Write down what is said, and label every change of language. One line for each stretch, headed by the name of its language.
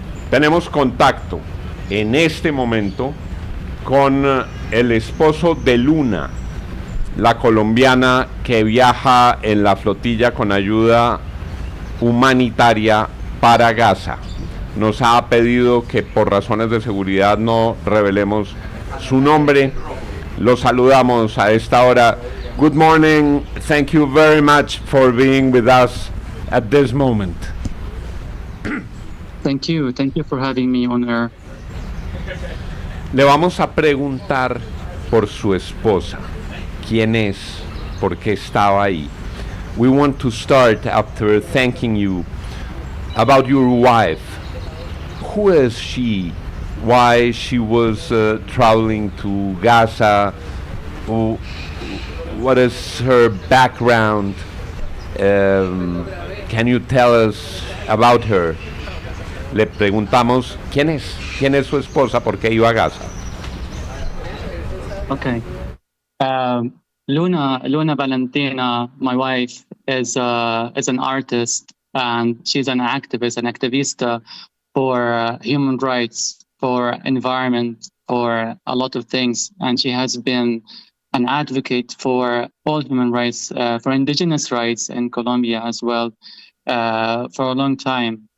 Spanish: Tenemos contacto en este momento con el esposo de Luna, la colombiana que viaja en la flotilla con ayuda humanitaria para Gaza. Nos ha pedido que por razones de seguridad no revelemos su nombre. Lo saludamos a esta hora.
English: Good morning. Thank you very much for being with us at this moment. Thank you for having me on air.
Spanish: Le vamos a preguntar por su esposa. ¿Quién es? ¿Por qué estaba ahí?
English: We want to start after thanking you about your wife. Who is she? Why she was traveling to Gaza? What is her background? Can you tell us about her?
Spanish: Le preguntamos quién es su esposa, por qué iba a Gaza.
English: Okay. Laura Valentina, my wife, is an artist, and she's an activista for human rights, for environment, for a lot of things. And she has been an advocate for all human rights, for indigenous rights in Colombia as well, for a long time.